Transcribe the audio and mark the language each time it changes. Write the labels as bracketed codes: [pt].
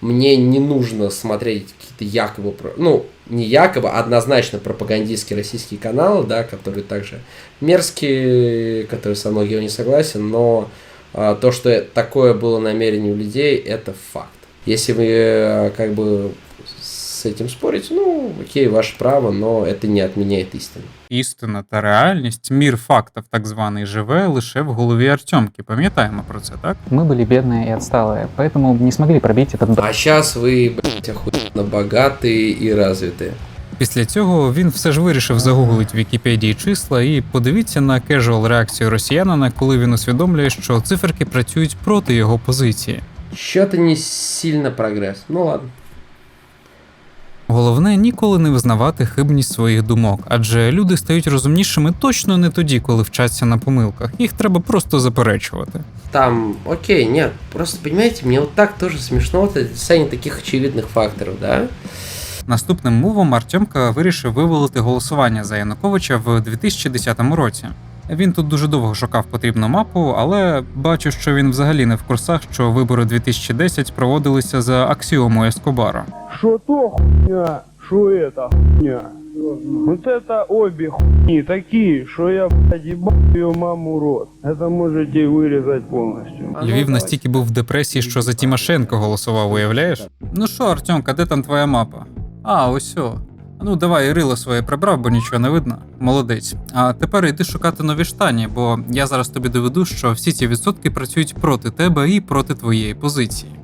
[ru] Мне не нужно смотреть какие-то якобы, ну, не якобы, а однозначно пропагандистские российские каналы, да, которые также мерзкие, которые со мной не согласен, но то, что такое было намерение у людей, это факт. Если вы как бы с этим спорите, ну, окей, ваше право, но это не отменяет истину. [uk] Істина та реальність, мір фактів так званий, живе лише в голові Артемки. Пам'ятаємо про це, так? [ru] Мы были бедные и отсталые, поэтому не смогли пробить этот... А сейчас вы, блядь, охуенно богатые и развитые. [uk] Після цього він все ж вирішив загуглить в Вікіпедії числа і подивіться на кежуал реакцію росіянина, коли він усвідомлює, що циферки працюють проти його позиції. Що-то не сильно прогрес. [ru] Ну ладно. [uk] Головне ніколи не визнавати хибність своїх думок, адже люди стають розумнішими точно не тоді, коли вчаться на помилках. Їх треба просто заперечувати. [ru] Там, окей, нет, просто, понимаете, мне вот так тоже смешно вот описание таких очевидных факторов, да? [uk] Наступним мувом Артемка вирішив вивалити голосування за Януковича в 2010 році. Він тут дуже довго шукав потрібну мапу, але бачу, що він взагалі не в курсах, що вибори 2010 проводилися за аксіомою Ескобара. [ru] Что то хуйня, что это хуйня. Вот это обе хуйни такие, что я, блядь, ебал ее маму рот. Это можете вырезать полностью. [uk] Львів настільки був в депресії, що за Тимошенко голосував, уявляєш? Ну що, Артемка, де там твоя мапа? А, ось о. Ну, давай, рило своє прибрав, бо нічого не видно. Молодець. А тепер йди шукати нові штані, бо я зараз тобі доведу, що всі ці відсотки працюють проти тебе і проти твоєї позиції.